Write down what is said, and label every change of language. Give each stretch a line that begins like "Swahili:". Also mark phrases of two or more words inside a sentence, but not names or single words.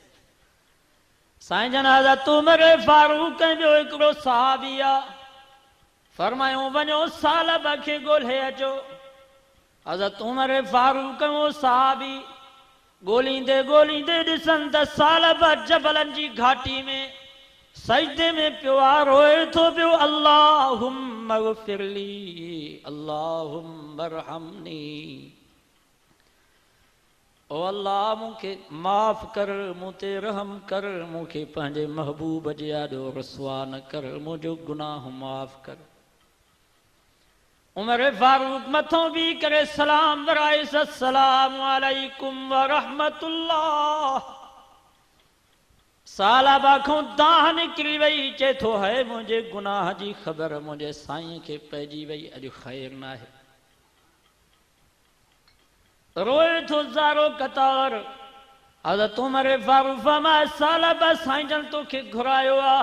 Sindhi: साईं जन हज़रत उमर फारूक ऐं ॿियो हिकिड़ो सहाबी आ, फरमायूं वञो सालब खे ॻोल्हे अचो। हज़रत उमर फारूक वो सहाबी ॻोल्हींदे ॻोल्हींदे ॾिसनि त सालब जबलनि जी घाटी में सजदे में पियो आहे, रोए थो पियो
Arabic: اللهم اغفر لي، اللهم ارحمني.
Sindhi: ओ अल्लाह मूंखे माफ़ कर, मूं ते रहम कर, मूंखे पंहिंजे महबूब जे आॾो रुसवा न कर, मुंहिंजो गुनाह माफ़ कर। उमर फारूक मथों भी करे सलाम वराए,
Arabic: السلام عليكم ورحمة الله.
Sindhi: सालाबा खां दाह निकिरी वई, चए थो है मुंहिंजे गुनाह जी ख़बर मुंहिंजे साईं खे पइजी वई, अॼु ख़ैर न आहे। रोए थो ज़ारो कतार। हज़रत उमर फारूक फरमाए सालाबा साईं जन तोखे घुरायो आ।